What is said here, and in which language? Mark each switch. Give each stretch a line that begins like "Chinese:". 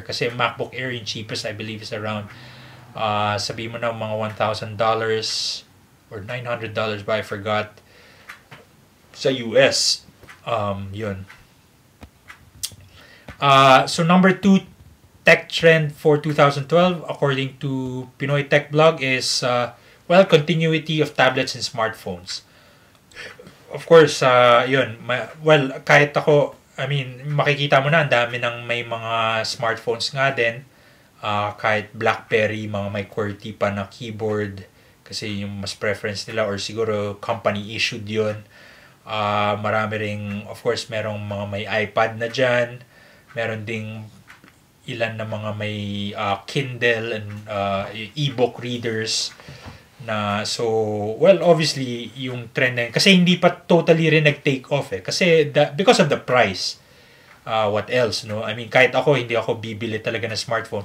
Filipino: Kasi MacBook Air, yung cheapest,
English: I believe,
Filipino: is around, sabi mo na, mga $1,000 or $900 ba,
English: I forgot,
Filipino: sa US. Yun.
English: So, number 2 tech trend for 2012, according to Pinoy Tech Blog, is, continuity of tablets and smartphones. Of course, yun.
Filipino: Kahit ako, makikita mo na, ang dami ng may mga smartphones nga din. Kahit BlackBerry, mga may QWERTY pa na keyboard. Kasi yung mas preference nila, or siguro company issued yun. Marami ring, of course, merong mga may iPad na dyan. Meron ding ilan na mga may Kindle and e-book readers. So, obviously, yung trend na yun, kasi hindi pa totally rin nag-take off eh.
English: Kasi, because of the price, what else, no?
Filipino: Kahit ako, hindi ako bibili talaga ng smartphone.